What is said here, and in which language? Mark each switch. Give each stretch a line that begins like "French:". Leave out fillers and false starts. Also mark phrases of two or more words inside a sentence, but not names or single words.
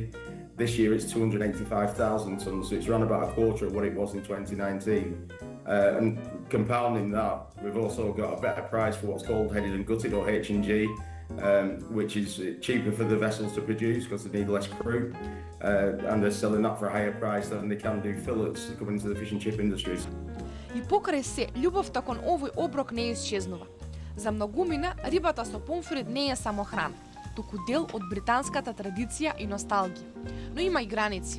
English: This year it's 285,000 tonnes, so it's around about a quarter of what it was in 2019. And compounding that, we've also got a better price for what's called headed and gutted, or H&G, which is cheaper for the vessels to produce because they need less crew, and they're selling that for a higher price than they can do fillets coming into the fish and chip industries.
Macedonian: И покрај се, љубовта кон овој оброк не исчезнува. За многумина, рибата со помфрит не е само храна, туку дел од британската традиција и носталгија. Но има и граници.